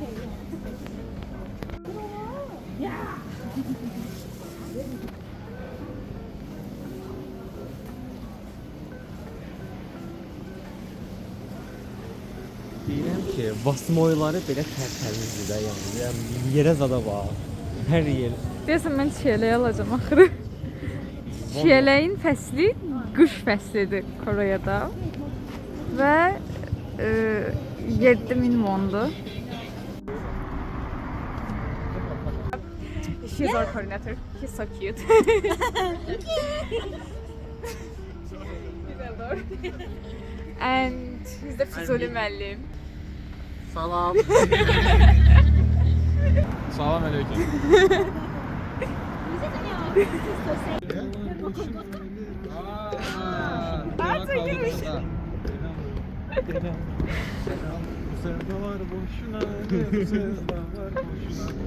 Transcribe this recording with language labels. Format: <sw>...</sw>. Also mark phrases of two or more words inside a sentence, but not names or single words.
<az>Deyirəm ki, Vasmoyları belə tərtəmizdir də, yəni yerə zada bax. Hər yer. Deyəsən mən çiyələyi alacağım axırı. Çiyələyin fəsli qış fəslidir Koreyada və 7000 wondur.</az> <en>She's our coordinator. He's so cute. And he's the Füzuli müəllim.</en> <az>Salam. Salam aleyküm.</az> <tr>Bu sevdalar boşuna, bu sevdalar boşuna.</tr>